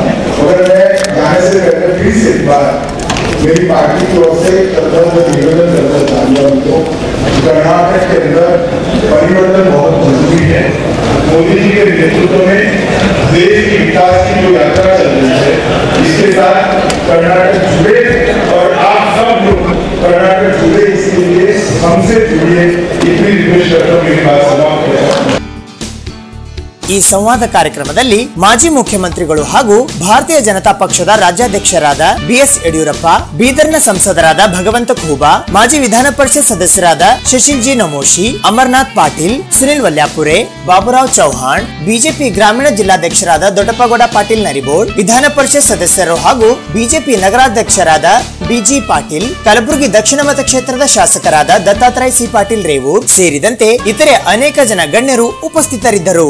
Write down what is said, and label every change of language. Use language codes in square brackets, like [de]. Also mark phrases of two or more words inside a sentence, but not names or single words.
[hi] मगर मैं जाने से पहले फिर से एक बार मेरी पार्टी की ओर से निवेदन करना चाहूँगा उनको, कर्नाटक के अंदर परिवर्तन बहुत जरूरी है। मोदी जी के नेतृत्व में देश की विकास की जो यात्रा चल रही है, इसके साथ कर्नाटक जुड़े और आप सब लोग कर्नाटक जुड़े, इसके लिए हमसे जुड़िए। इतनी रिक्वेस्ट करता हूँ, मेरी बात समाप्त है। [kn] ಈ ಸಂವಾದ ಕಾರ್ಯಕ್ರಮದಲ್ಲಿ ಮಾಜಿ ಮುಖ್ಯಮಂತ್ರಿಗಳು ಹಾಗೂ ಭಾರತೀಯ ಜನತಾ ಪಕ್ಷದ ರಾಜ್ಯಾಧ್ಯಕ್ಷರಾದ ಬಿಎಸ್ ಯಡಿಯೂರಪ್ಪ, ಬೀದರ್ನ ಸಂಸದರಾದ ಭಗವಂತ ಖೂಬಾ, ಮಾಜಿ ವಿಧಾನ ಪರಿಷತ್ ಸದಸ್ಯರಾದ ಶಶಿಲ್ ಜಿ ನಮೋಶಿ, ಅಮರನಾಥ್ ಪಾಟೀಲ್, ಸುನಿಲ್ ವಲ್ಯಾಪುರೆ, ಬಾಬುರಾವ್ ಚೌಹಾಣ್, ಬಿಜೆಪಿ ಗ್ರಾಮೀಣ ಜಿಲ್ಲಾಧ್ಯಕ್ಷರಾದ ದೊಡ್ಡಪ್ಪಗೌಡ ಪಾಟೀಲ್ ನರಿಬೋಳ್, ವಿಧಾನ ಪರಿಷತ್ ಸದಸ್ಯರು ಹಾಗೂ ಬಿಜೆಪಿ ನಗರಾಧ್ಯಕ್ಷರಾದ ಬಿಜಿ ಪಾಟೀಲ್, ಕಲಬುರಗಿ ದಕ್ಷಿಣ ಮತಕ್ಷೇತ್ರದ ಶಾಸಕರಾದ ದತ್ತಾತ್ರೇಯ ಸಿ ಪಾಟೀಲ್ ರೇವೂರ್ ಸೇರಿದಂತೆ ಇತರೆ ಅನೇಕ ಜನ ಗಣ್ಯರು ಉಪಸ್ಥಿತರಿದ್ದರು.